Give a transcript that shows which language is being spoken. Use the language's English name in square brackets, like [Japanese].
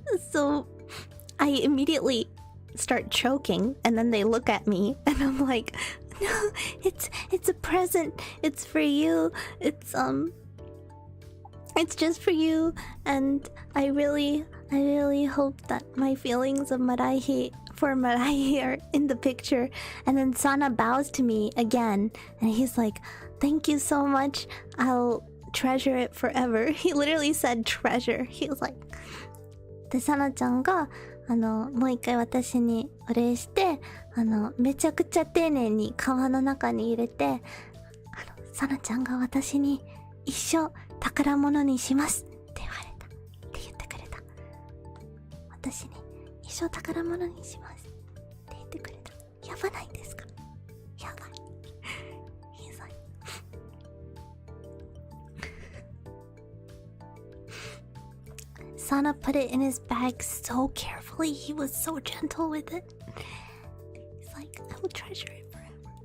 [English] So I immediately start choking, and then they look at me and I'm like, no, it's a present, it's for you, it's just for you, and I really hope that my feelings of Maraihi are in the picture. And then Sana bows to me again, and he's like, thank you so much, I'll treasure it forever. He literally said treasure. He was like, [Japanese] で、サナちゃんがもう一回私にお礼して、めちゃくちゃ丁寧に皮の中に入れて、サナちゃんが私に一生宝物にしますって言われたって言ってくれた。私に一生宝物にしますって言ってくれた。やばないですか？やばい。 [English] He's like, Sana put it in his bag so carefully. He was so gentle with it. He's like, I will treasure it forever.